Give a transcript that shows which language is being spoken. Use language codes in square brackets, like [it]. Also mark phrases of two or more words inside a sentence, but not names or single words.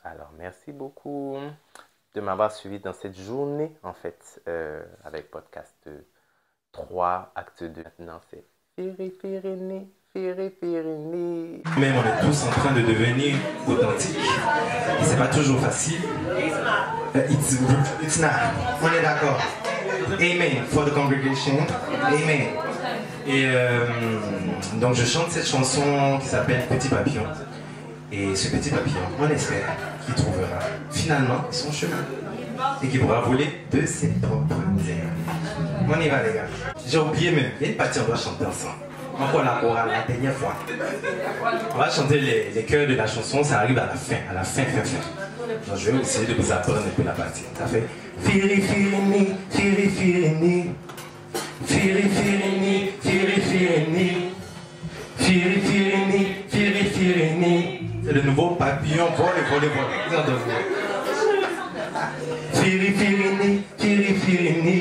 [fr] Alors, merci beaucoup de m'avoir suivi dans cette journée, en fait, avec podcast 3, acte 2. Maintenant, c'est Firini, Firini. Même on est tous en train de devenir authentiques. Et c'est pas toujours facile. [en] It's not. [fr] On est d'accord. [en] Amen for the congregation. [fr] Amen. Et donc je chante cette chanson qui s'appelle Petit Papillon. Et ce petit papillon, on espère qu'il trouvera finalement son chemin et qu'il pourra voler de ses propres ailes. On y va les gars. J'ai oublié même, il y a une partie on doit chanter ensemble. Encore la chorale la dernière fois. On va chanter les chœurs de la chanson, ça arrive à la fin, Donc je vais essayer de vous apprendre un peu la partie. Ça fait Firi Firini, Firi Firini. Firi Firini, Firi Firini. Firi Firini, Firi Firini. C'est le nouveau papillon, voler. Firi Firini, Firi Firini.